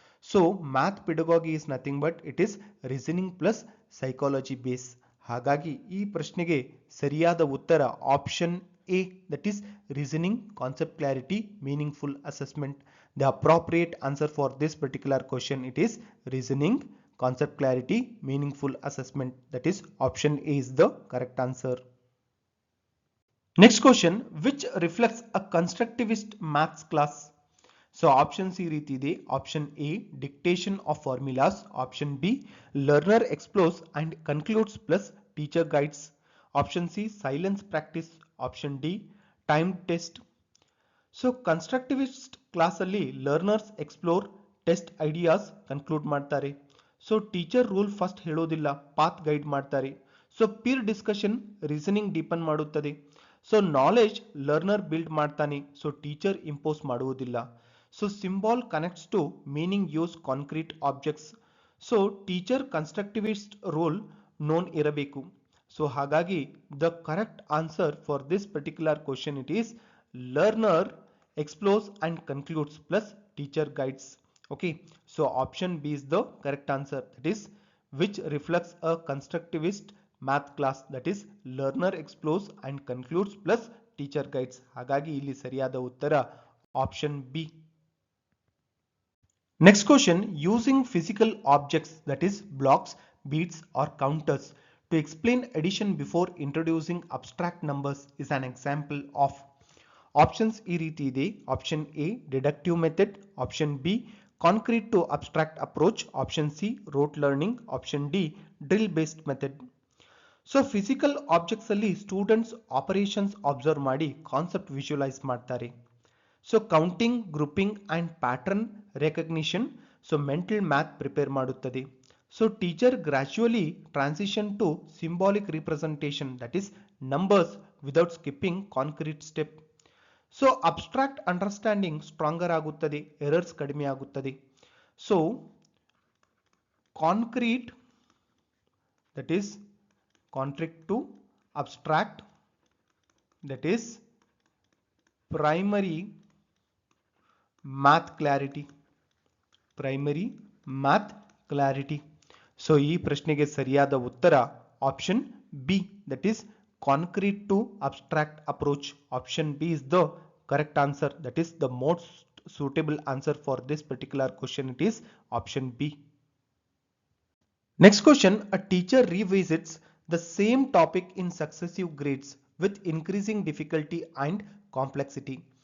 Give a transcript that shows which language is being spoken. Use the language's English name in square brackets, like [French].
[English] So math pedagogy is nothing but it is reasoning plus psychology base. [Kannada] ಹಾಗಾಗಿ ಈ ಪ್ರಶ್ನೆಗೆ ಸರಿಯಾದ ಉತ್ತರ option A, [English] That is reasoning, concept clarity, meaningful assessment. The appropriate answer for this particular question it is reasoning, concept clarity, meaningful assessment. That is option A is the correct answer. Next question, which reflects a constructivist maths class? [Kannada] So options ಈ ರೀತಿ ಇದೆ. [English] Option A dictation of formulas, option B learner explores and concludes plus teacher guides, option C silence practice, option D time test. [Kannada] So constructivist class ಅಲ್ಲಿ learners explore, test ideas, conclude ಮಾಡ್ತಾರೆ. So teacher rule first ಹೇಳೋದಿಲ್ಲ, path guide ಮಾಡ್ತಾರೆ. So peer discussion reasoning deepen ಮಾಡುತ್ತದೆ. So knowledge learner build ಮಾಡ್ತಾನೆ. So teacher impose ಮಾಡುವುದಿಲ್ಲ. [English] So symbol connects to meaning use concrete objects. [Kannada] So teacher constructivist roll non ಇರಬೇಕು. [English] So ಹಾಗಾಗಿ the correct answer for this particular question it is learner explores and concludes plus teacher guides. Okay, so option B is the correct answer, that is which reflects a constructivist math class, that is learner explores and concludes plus teacher guides. [Kannada] ಹಾಗಾಗಿ ಇಲ್ಲಿ ಸರಿಯಾದ ಉತ್ತರ option B. [English] Next question, using physical objects, that is blocks, beads or counters to explain addition before introducing abstract numbers is an example of. [Kannada] Options ಈ ರೀತಿ ಇದೆ. [English] Option A deductive method, option B concrete to abstract approach, option C rote learning, option D drill based method. [Kannada] So physical objects ಅಲ್ಲಿ students operations observe ಮಾಡಿ concept visualise ಮಾಡ್ತಾರೆ. So counting, grouping and pattern recognition, so mental math prepare ಮಾಡುತ್ತದೆ. [English] So teacher gradually transition to symbolic representation, that is numbers without skipping concrete step. [Kannada] So abstract understanding stronger ಆಗುತ್ತದೆ, errors ಕಡಿಮೆ ಆಗುತ್ತದೆ. [English] So concrete, that is concrete to abstract, that is primary math clarity, primary math clarity. [Kannada] So ಈ ಪ್ರಶ್ನೆಗೆ ಸರಿಯಾದ ಉತ್ತರ option B, [English] That is concrete to abstract approach. Option B is the correct answer, that is the most suitable answer for this particular question. It is option B. Next question, a teacher revisits the same topic in successive grades with increasing difficulty and complexity.